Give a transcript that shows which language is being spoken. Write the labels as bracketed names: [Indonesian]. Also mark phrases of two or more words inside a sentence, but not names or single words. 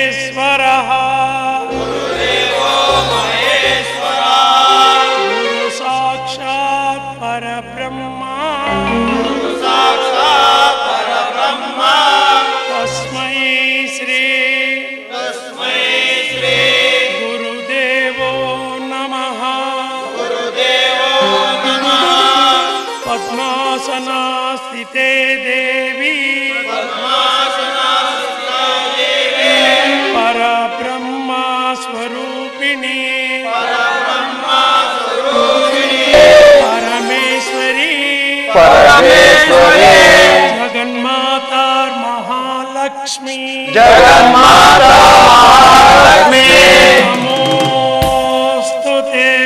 [Sanskrit] ಮಹೇಶ್ವರಃ ಗುರು ಸಾಕ್ಷಾತ್ ಪರಬ್ರಹ್ಮ ತಸ್ಮೈ ಶ್ರೀ ಗುರುದೇವೋ ನಮಃ ಪದ್ಮಾಸನ ಸ್ಥಿತೇ ದೇವಿ ಪರಬ್ರಹ್ಮ ಸ್ವರೂಪಿಣಿ ಪರಮೇಶ್ವರಿ ಜಗನ್ಮಾತಾ ಮಹಾಲಕ್ಷ್ಮಿ ನಮೋಸ್ತುತೇ